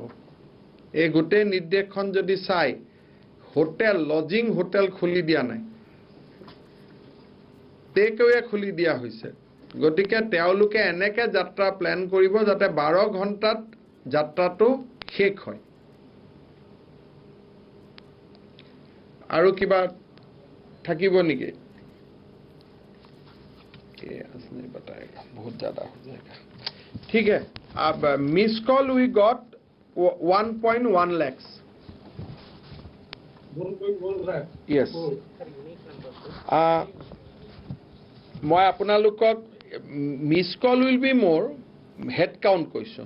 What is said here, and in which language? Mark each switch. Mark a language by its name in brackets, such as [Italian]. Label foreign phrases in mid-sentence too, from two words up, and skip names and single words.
[Assamese] এই গোটেই নিৰ্দেশখন যদি চাই, [English] hotel lodging [Assamese] হোটেল খুলি দিয়া নাই, টেকৱে খুলি দিয়া হৈছে। গতিকে তেওঁলোকে এনেকে যাত্ৰা প্লেন কৰিব যাতে 12 ঘণ্টাত যাত্ৰাটো শেষ হয়। আৰু কিবা থাকিব নেকি? [Hindi] बहुत ज्यादा हो जाएगा। ठीक है, अब [English] miss call we got 1.1 lakhs। 1.1 lakh? Yes. [Assamese] মই আপোনালোকক [English] miss call will be [Assamese] মোৰ [English] head count [Assamese] কৈছোঁ।